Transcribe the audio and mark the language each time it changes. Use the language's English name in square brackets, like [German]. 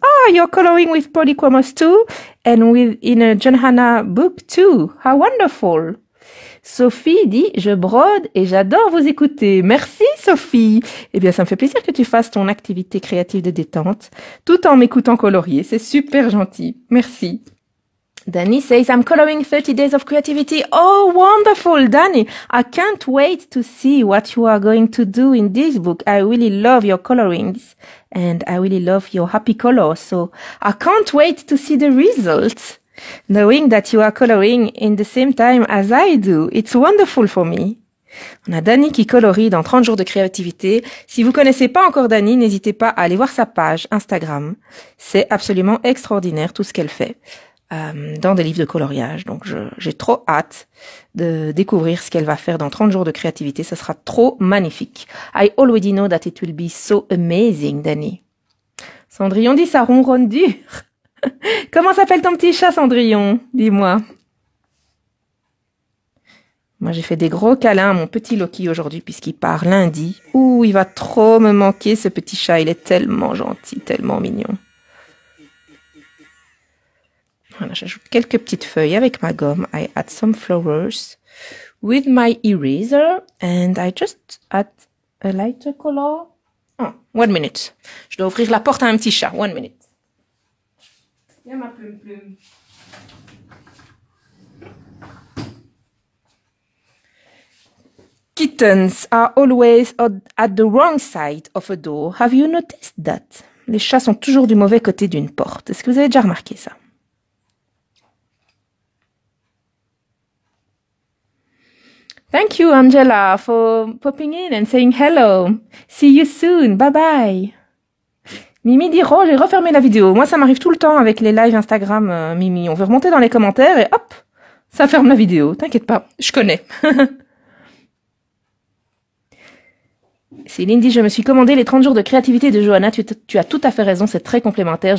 [English] Ah, you're coloring with polychromos too, and in a Johanna book too. How wonderful! [French] Sophie dit, je brode et j'adore vous écouter. Merci Sophie. Eh bien, ça me fait plaisir que tu fasses ton activité créative de détente tout en m'écoutant colorier. C'est super gentil. Merci. [English] Danny says, I'm coloring 30 Days of Creativity. Oh, wonderful, Danny. I can't wait to see what you are going to do in this book. I really love your colorings and I really love your happy colors. So I can't wait to see the results. Knowing that you are coloring in the same time as I do. It's wonderful for me. [French] On a Dani qui colorie dans 30 jours de créativité. Si vous connaissez pas encore Dani, n'hésitez pas à aller voir sa page Instagram. C'est absolument extraordinaire tout ce qu'elle fait. Dans des livres de coloriage. Donc, j'ai trop hâte de découvrir ce qu'elle va faire dans 30 jours de créativité. Ça sera trop magnifique. [English] I already know that it will be so amazing, Dani. [French] Cendrillon dit, ça ronronne dur. Comment s'appelle ton petit chat, Cendrillon? Dis-moi. Moi, j'ai fait des gros câlins à mon petit Loki aujourd'hui puisqu'il part lundi. Ouh, il va trop me manquer, ce petit chat. Il est tellement gentil, tellement mignon. Voilà, j'ajoute quelques petites feuilles avec ma gomme. [English] I add some flowers with my eraser and I just add a lighter color. Oh, 1 minute. [French] Je dois ouvrir la porte à un petit chat. 1 minute. Viens ma plume plume. [English] Kittens are always at the wrong side of a door. Have you noticed that? [French] Les chats sont toujours du mauvais côté d'une porte. Est-ce que vous avez déjà remarqué ça? [English] Thank you, Angela, for popping in and saying hello. See you soon. Bye bye. [French] Mimi dit, oh, j'ai refermé la vidéo. Moi, ça m'arrive tout le temps avec les lives Instagram, Mimi. On veut remonter dans les commentaires et hop, ça ferme la vidéo. T'inquiète pas, je connais. Céline dit, je me suis commandé les 30 jours de créativité de Johanna. Tu as tout à fait raison, c'est très complémentaire.